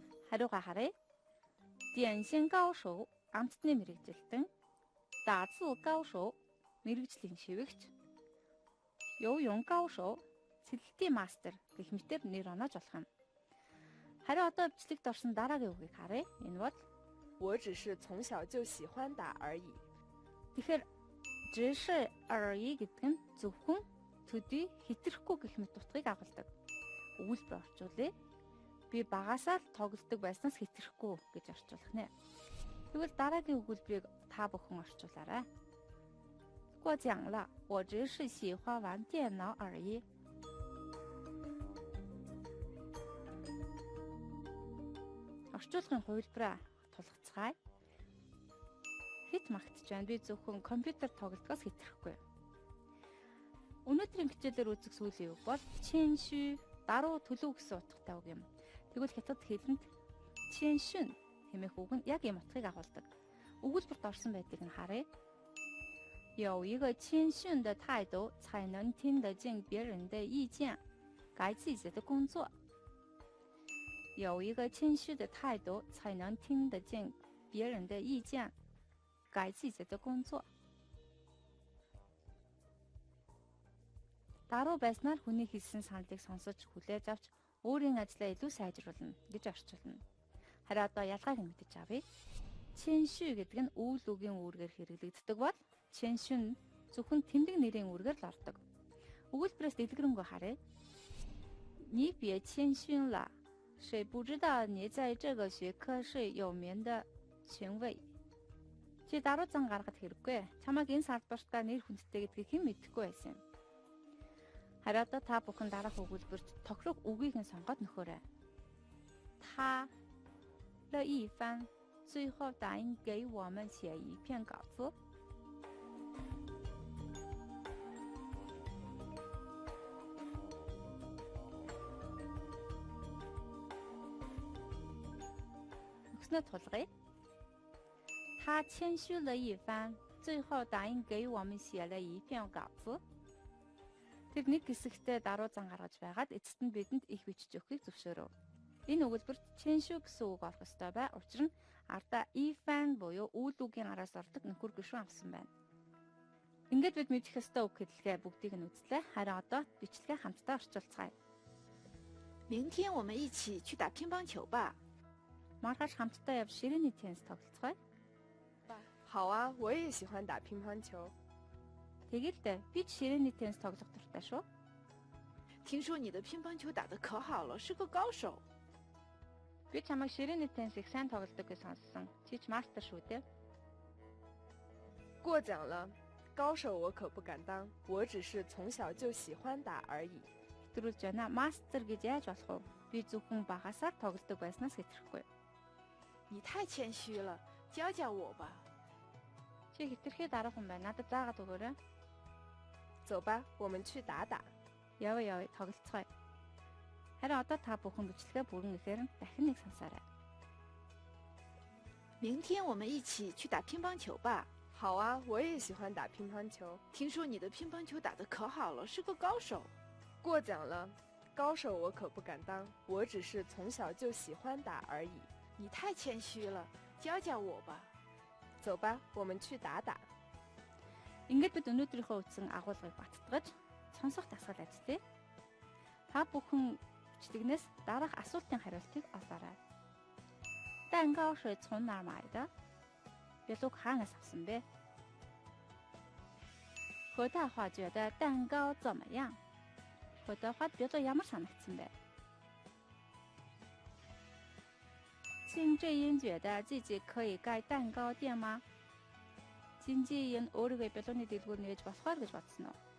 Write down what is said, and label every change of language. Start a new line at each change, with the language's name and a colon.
Mongolian: Хариугаа харъя.
Chinese: 点心高手,
Mongolian: амттны мэргэжилтэн.
Chinese: 打字高手,
Mongolian: мэргэжлийн шивэгч.
Chinese: 游泳高手,
Mongolian: цэлэлтийн мастер гэх мэтээр нэр оноод болох юм. Харин одоо бичлэгт орсон дараагийн үгийг харъя. Энэ бол
Chinese: 我只是从小就喜欢打而已。
Mongolian: тэгэхээр 只是而已гэдэг нь зөвхөн төдий хэтрэхгүй гэх мэт утгыг агуулдаг. Өгүүлбэр орчуулъя. Би багасаа л тоглодог байснаас хэтрэхгүй гэж орчуулах нэ. Тэгвэл дараагийн өгүүлбэрийг та бүхэн орчуулаарай.
Chinese: 过奖了，我只是喜欢玩电脑而已。
Mongolian: Орчуулгын хувилбараа тулгацгаая. Хит магтж байна. Би зөвхөн компьютер тоглодгоос хэтрэхгүй. Өнөөдрийн хичээлээр үзэх сүүлийн үг бол чэншү, даруу төлөв гэсэн утгатай үг юм. Тэгвэл хятад хэлэнд чэншүн хэмээх үг нь яг ийм утгыг агуулдаг. Өгүүлбэрт орсон байдлыг нь харъя.
Chinese: 有一个谦逊的态度，才能听得进别人的意见，改自己的工作。有一个谦虚的态度，才能听得进别人的意见，改自己的工作。
Mongolian: Даруу байснаар хүний хэлсэн саналыг сонсож хүлээж авч өөрийн ажлаа илүү сайжруулна гэж орчуулна. Харин одоо ялгааг нь мэдэж авъя. Чэншү гэдэг нь үйл үгийн үүргээр хэрэглэгддэг бол чэншүн зөвхөн тэмдэг нэрийн үүргээр л ордог. Өгүүлбэрээс дэлгэрэнгүй харъя.
Chinese: 你别谦逊了，谁不知道你在这个学科是有名的权威。
Mongolian: Чи даруу зан гаргах хэрэггүй. Чамайг энэ салбартаа нэр хүндтэй гэдгийг хэн мэдэхгүй байсан юм. Харин одоо та бүхэн дараах өгүүлбэрт тохирох үгийг нь сонгоод нөхөөрэй.
Chinese: 他了一番，最后答应给我们写一篇稿子。
Mongolian: Өгснөө тулгая.
Chinese: 他谦虚了一番，最后答应给我们写了一篇稿子。
Mongolian: Тэр нэг хэсэгтээ даруу зан гаргаж байгаад эцэст нь бидэнд их бичиж өгөхийг зөвшөөрөв. Энэ өгүүлбэрт чэншү гэсэн үг олох ёстой бай. Учир нь ардаа ифан буюу үйл үгийн араас ордог нөхөр гишүүн авсан байна. Ингээд бид мэдэх ёстой үг хэллэгээ бүгдийг нь үзлээ. Харин одоо бичлэгээ хамтдаа орчуулцгаая.
Chinese: 明天我们一起去打乒乓球吧。
Mongolian: Маргааш хамтдаа явж ширээний теннис тоглоцгаая.
Chinese: 好啊，我也喜欢打乒乓球。
Mongolian: Тэгэлдээ би ч ширээний теннис тоглох дуртай шүү.
Chinese: 听说你的乒乓球打得可好了，是个高手。
Mongolian: Би чамайг ширээний теннис их сайн тоглодог гэж сонссон. Чи ч мастер шүү дээ.
Chinese: 过奖了，高手我可不敢当，我只是从小就喜欢打而已。
Mongolian: Хэтрүүлж байна. Мастер гэж яаж болох вэ? Би зөвхөн багасаа тоглодог байснаас хэтрэхгүй.
Chinese: 你太谦虚了，教教我吧。
Mongolian: Чи хэтэрхий дарах юм байна. Надад заагаад өгөөрэй.
Chinese: 走吧，我们去打打。
Mongolian: Яваа тоглоцгоё. Харин одоо та бүхэн бичлэгээ бүрэн ихээр дахин нэг сонсоорой.
Chinese: 明天我们一起去打乒乓球吧。好啊，我也喜欢打乒乓球。听说你的乒乓球打得可好了，是个高手。过奖了，高手我可不敢当，我只是从小就喜欢打而已。你太谦虚了，教教我吧。走吧，我们去打打。
Mongolian: Ингээд бид өнөөдрийнхөө үтсэн агуулгыг баттгаж сонсох дасгал ажиллая. Та бүхэн бичлэгнээс дараах асуултын хариултыг олоорой.
Chinese: 蛋糕是从哪儿买的?
Mongolian: Бялуг хаанаас авсан бэ?
Chinese: 和大华觉得蛋糕怎么样?
Mongolian: 和大华бялуг ямар санагдсан бэ?
Chinese: 金智英觉得自己可以开蛋糕店吗?
Mongolian: 진지인 өөрийгөө бялууны дэлгүүр нээж болохоор гэж бодсон уу?